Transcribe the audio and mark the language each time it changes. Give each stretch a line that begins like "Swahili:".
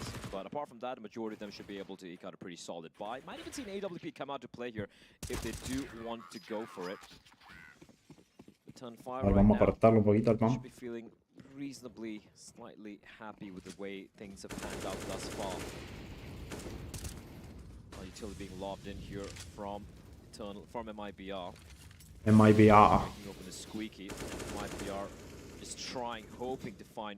English: But apart from that, the majority of them should be able to eke out a pretty solid buy. Might even see an AWP come out to play here if they do want to go for it.
Spanish: Ahora vamos a cortarlo un poquito al pan.
English: Reasonably, slightly happy with the way things have panned out thus far. Utility being lobbed in here from MIBR. MIBR. Open the squeaky. MIBR is trying, hoping to find.